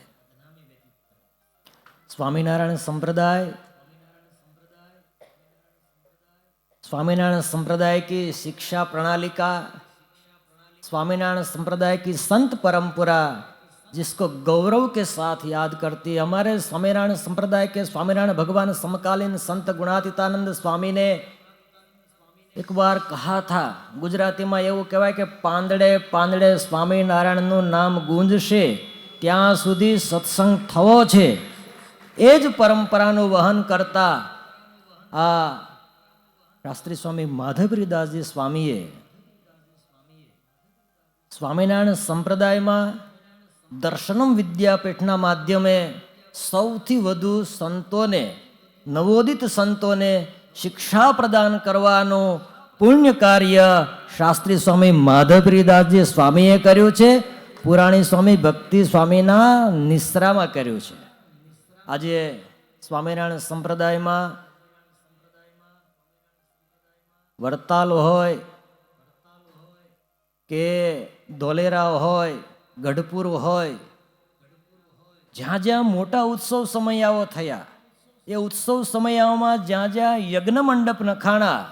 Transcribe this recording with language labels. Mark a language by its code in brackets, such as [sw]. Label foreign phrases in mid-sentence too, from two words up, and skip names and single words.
[hi] स्वामीनारायण संप्रदाय की शिक्षा प्रणाली का, स्वामीनारायण संप्रदाय की संत परंपरा जिसको गौरव के साथ याद करती है। हमारे स्वामीनारायण संप्रदाय के स्वामीनारायण भगवान समकालीन संत गुणातीतानंद स्वामी ने एक बार कहा था, गुजराती में [gu] એવું કહેવાય કે પાંદડે પાંદડે સ્વામિનારાયણનું નામ ગુંજશે ત્યાં સુધી સત્સંગ થવો છે। એ જ પરંપરાનું વહન કરતા આ શાસ્ત્રી સ્વામી માધવગીરીદાસજી સ્વામીએ સ્વામિનારાયણ સંપ્રદાયમાં દર્શનમ વિદ્યાપીઠના માધ્યમે સૌથી વધુ સંતોને, નવોદિત સંતોને શિક્ષા પ્રદાન કરવાનો પુણ્ય કાર્ય શાસ્ત્રી સ્વામી માધવગિરિદાસજી સ્વામીએ કર્યું છે। પુરાણી સ્વામી ભક્તિ સ્વામીના નિશ્રામાં કર્યું છે। આજે સ્વામિનારાયણ સંપ્રદાયમાં વડતાલ હોય કે ધોલેરા હોય, ગઢપુર હોય, જ્યાં જ્યાં મોટા ઉત્સવ સમયાઓ થયા, એ ઉત્સવ સમયાઓમાં જ્યાં જ્યાં યજ્ઞ મંડપ નખાણા,